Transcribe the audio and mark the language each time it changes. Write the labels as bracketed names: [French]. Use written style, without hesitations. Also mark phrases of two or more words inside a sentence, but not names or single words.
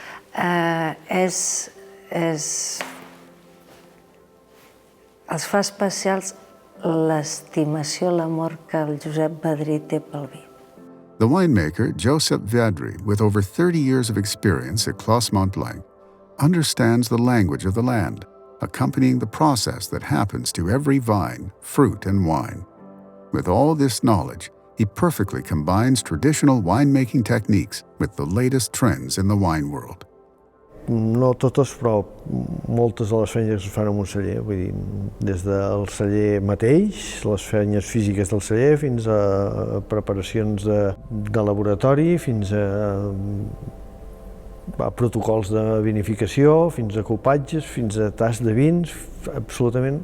[Catalan] Els fa especials l'estimació, l'amor que el Josep Badrí té pel vi. [English] The winemaker, Josep Viadri, with over 30 years of experience at Clos Mont Blanc, understands the language of the land, accompanying the process that happens to every vine, fruit, and wine. With all this knowledge, he perfectly combines traditional winemaking techniques with the latest trends in the wine world. [Catalan] No totes, però moltes de les feines es fan en un celler, vull dir, des del celler mateix, les feines físiques del celler, fins a preparacions de laboratori, fins a protocols de vinificació, fins a copatges, fins a tast de vins, absolutament.